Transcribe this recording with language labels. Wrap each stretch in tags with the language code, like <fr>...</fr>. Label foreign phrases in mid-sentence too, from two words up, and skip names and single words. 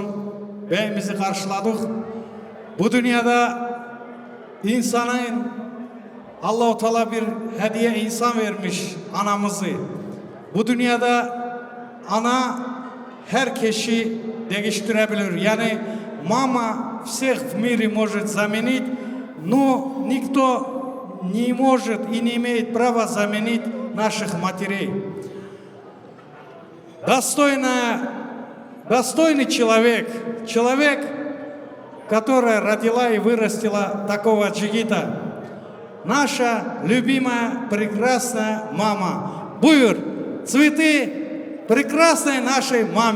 <tr>Beyimizi karşıladık. Bu dünyada insanın Allah-u Teala bir hediye insan vermiş, anamızı. Bu dünyada ana herkesi değiştirebilir.</tr> <ru>Yani мама всех в мире может заменить, но никто не может и не имеет права заменить наших матерей. Достойный человек, которая родила и вырастила такого джигита, наша любимая прекрасная мама. Buyur, цветы прекрасной нашей маме.</ru>